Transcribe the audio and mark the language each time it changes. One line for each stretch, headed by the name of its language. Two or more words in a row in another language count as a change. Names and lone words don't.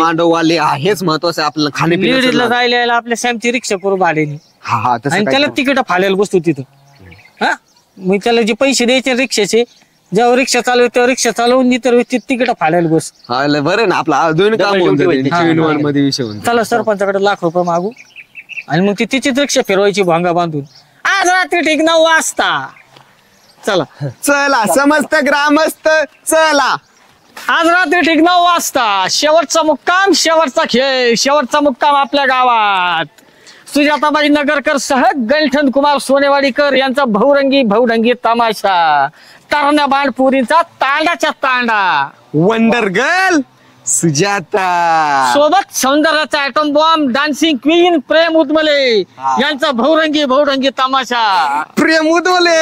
Marathi: मांडव वाले, हेच महत्वाचं आहे आपल्याला. लेडीजला खाण्यापिण्याचं जायला यायला आपल्या सॅमची रिक्षा करू भाड्याने, हा हा तसं आणि काय त्याला तिकीट फाडायला बसतो तिथं. हा मग त्याला जे पैसे द्यायचे रिक्षाचे, जेव्हा रिक्षा चालव तेव्हा रिक्षा चालवून इतर व्यक्ती तिकीट फाडायला बस. हा लय बरं आहे ना आपला दोन काम होऊन जाते. Twin-one मध्ये विषय होऊन जातो. चला सरपंचाकडे लाख रुपये मागू आणि मग ती तिचीच रिक्षा फिरवायची भांगा बांधून. आज रात्री ठीक 9 वाजता. चला चला समस्त ग्रामस्थ चला. आज रात्री ठीक 9 वाजता शेवटचा मुक्काम, शेवटचा खेळ, शेवटचा मुक्काम आपल्या गावात. सुजाताबाई नगरकर सह गलठन कुमार सोनेवाडीकर यांचा बहुरंगी तमाशा. तरण्या बाणपुरीचा तांडाच्या तांडा.
English: Wonder Girl Sujata
Marathi: सोबत सौंदर्याचा
English: atom bomb, Dancing Queen
Marathi: प्रेम उदमले यांचा बहुरंगी तमाशा. प्रेम उदवले.